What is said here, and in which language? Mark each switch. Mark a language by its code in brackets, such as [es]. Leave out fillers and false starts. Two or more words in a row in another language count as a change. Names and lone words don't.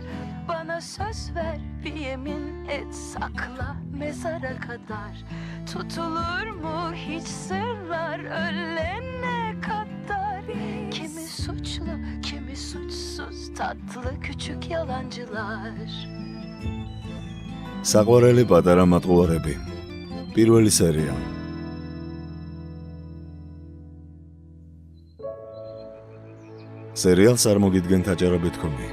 [tr] Bana söz ver bir yemin et sakla mezara kadar. Tutulur mu hiç sırlar ölene kadar? Kimi suçlu kimi suçsuz tatlı küçük yalancılar. [ka] საყვარელი პატარა მატყუარები. პირველი სერია. სერიალს წარმოგიდგენთ აჭარა.com-ი.